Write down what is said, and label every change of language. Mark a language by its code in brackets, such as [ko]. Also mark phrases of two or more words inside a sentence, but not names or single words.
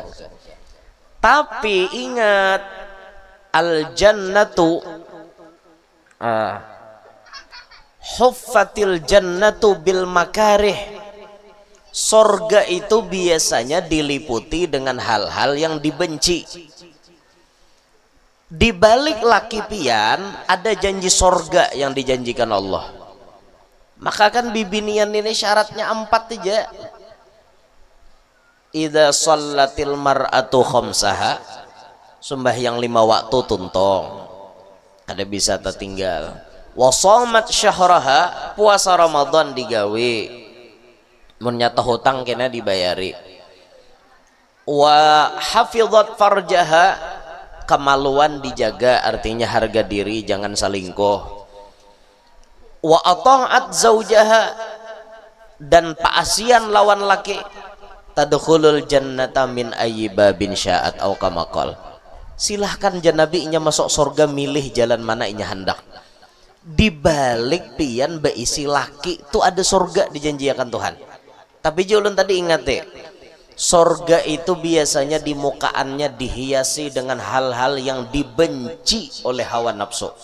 [id] Tapi ingat [ar] الجنة حفت الجنة بالمكاره. [id] Surga itu biasanya diliputi dengan hal-hal yang dibenci. [bjn] Di balik laki pian ada janji sorga yang dijanjikan Allah. Maka kan bibinian ini syaratnya 4 aja. [ar] إذا صلت المرأة خمسها, [bjn] sembahyang 5 waktu tuntong, kada bisa tertinggal. [ar] وصامت شهرها, [bjn] puasa Ramadan digawe, mun nyata hutang kena dibayari. [ar] وحفظت فرجها, [bjn] kemaluan dijaga, artinya harga diri, jangan selingkuh. [ar] وأطاعت زوجها, [bjn] dan paasian lawan laki. [ar] تدخل الجنة من أي باب شاءت أو كما قال. [bjn] Silahkan janabinya masuk surga, milih jalan mana inya hendak. Di balik pian beisi laki itu ada surga dijanjikan Tuhan. [id] Tapi julun tadi ingat deh, sorga itu biasanya di mukaannya dihiasi dengan hal-hal yang dibenci oleh hawa nafsu.